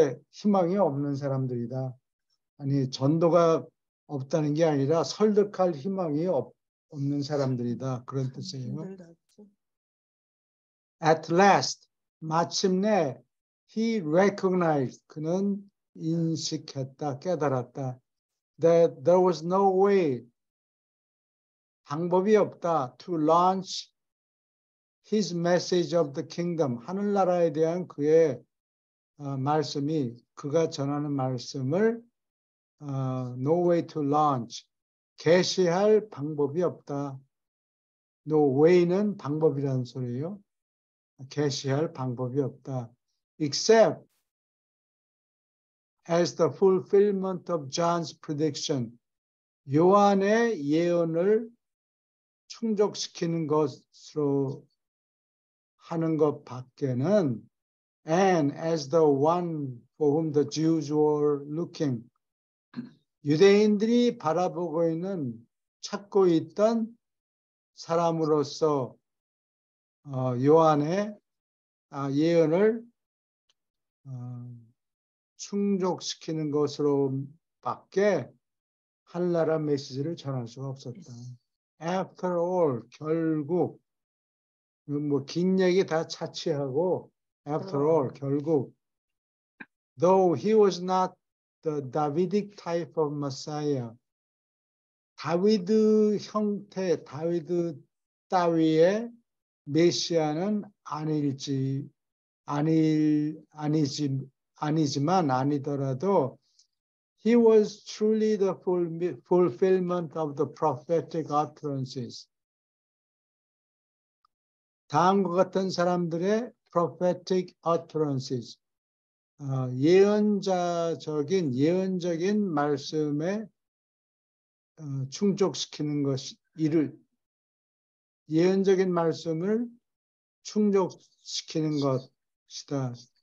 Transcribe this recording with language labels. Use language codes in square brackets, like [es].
[ko] 희망이 없는 사람들이다. 아니, 전도가 없다는 게 아니라 설득할 희망이 없는 사람들이다. 그런 뜻이에요. 힘들다. 그죠? [en] At last, [ko] 마침내 [en] he recognized, [ko] 그는 인식했다, 깨달았다. [en] That there was no way, [ko] 방법이 없다. [en] To launch his message of the kingdom, [ko] 하늘나라에 대한 그의 말씀이, 그가 전하는 말씀을 [en] no way to launch, [ko] 계시할 방법이 없다. No way는 방법이라는 소리예요. 계시할 방법이 없다. [en] Except as the fulfillment of John's prediction, [ko] 요한의 예언을 충족시키는 것으로 하는 것 밖에는, [en] and as the one for whom the Jews were looking, [ko] 유대인들이 바라보고 있는, 찾고 있던 사람으로서 요한의 예언을 충족시키는 것으로밖에 하늘나라 메시지를 전할 수가 없었다. [en] After all, [ko] 결국 뭐 긴 얘기 다 차치하고 [en] after all, [ko] 결국 [en] though he was not the Davidic type of Messiah, [ko] 다윗의 형태, 다윗 따위의 메시아는 아니더라도 [en] he was truly the fulfillment of the prophetic utterances. [ko] 다음과 같은 사람들의 [en] prophetic utterances, [ko] 예언적인 말씀에 충족시키는 예언적인 말씀을 충족시키는 것이다.